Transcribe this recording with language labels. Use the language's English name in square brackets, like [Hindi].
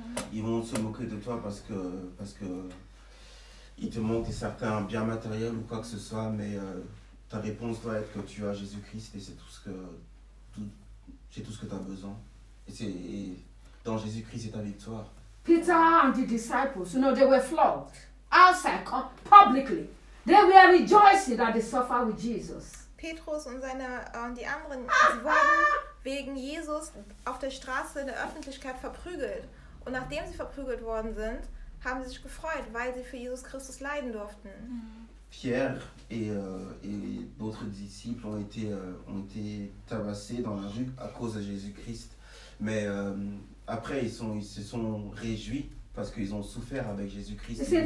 [French] Ils vont se moquer de toi parce que ils te montrent certains biens matériels ou quoi que ce soit, mais ta réponse doit être que tu as Jésus-Christ et c'est tout ce que tu as besoin. Et dans Jésus-Christ et ta victoire. [English] Peter and the disciples, you know, they were flogged outside, publicly. They were rejoicing that they suffered with Jesus. [German] Petrus und seine und die anderen, sie wurden wegen Jesus auf der Straße in der Öffentlichkeit verprügelt. Und nachdem sie verprügelt worden sind, haben sie sich gefreut, weil sie für Jesus Christus leiden durften. [French] Pierre et d'autres disciples ont été tabassés dans la rue à cause de Jésus-Christ. Mais après, ils se sont réjouis parce qu'ils ont souffert avec Jésus-Christ.